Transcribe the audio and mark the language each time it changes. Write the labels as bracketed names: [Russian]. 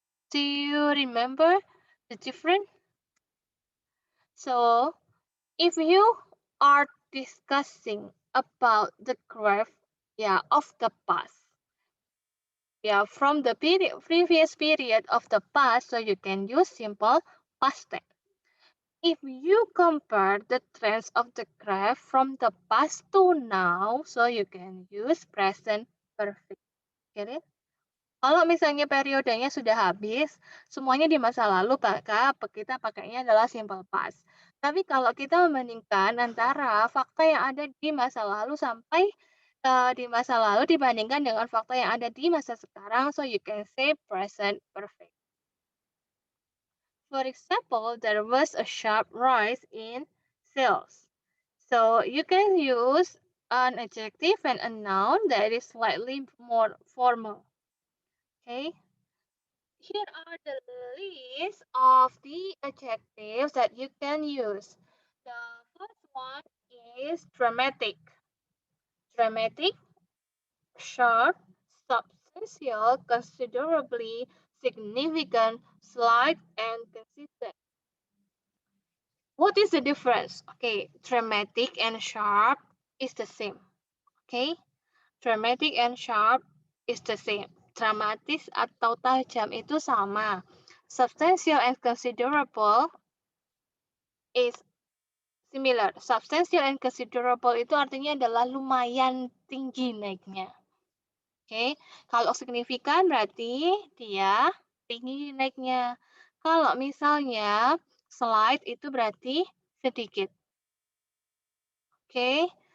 [English] Do you remember the difference? So if you are discussing about the graph, of the past, from the previous period of the past, so you can use simple past tense. If you compare the trends of the graph from the past to now, so you can use present perfect. Get it? [Indonesian] Kalau misalnya periodenya sudah habis, semuanya di masa lalu, maka kita pakainya adalah simple past. Tapi kalau kita membandingkan antara fakta yang ada di masa lalu sampai di masa lalu dibandingkan dengan fakta yang ada di masa sekarang, [English] so you can say present perfect. For example, there was a sharp rise in sales. So you can use an adjective and a noun that is slightly more formal. Okay. Here are the list of the adjectives that you can use. The first one is dramatic. Dramatic, sharp, substantial, considerably, significant, slight, and consistent. What is the difference? Okay, dramatic and sharp is the same. Okay, dramatic and sharp is the same. [Indonesian] Dramatis atau tajam itu sama. [English] Substantial and considerable is similar. [Indonesian] Substantial and considerable itu artinya adalah lumayan tinggi naiknya. Oke, kalau signifikan berarti dia tinggi naiknya. Kalau misalnya slight itu berarti sedikit. Oke.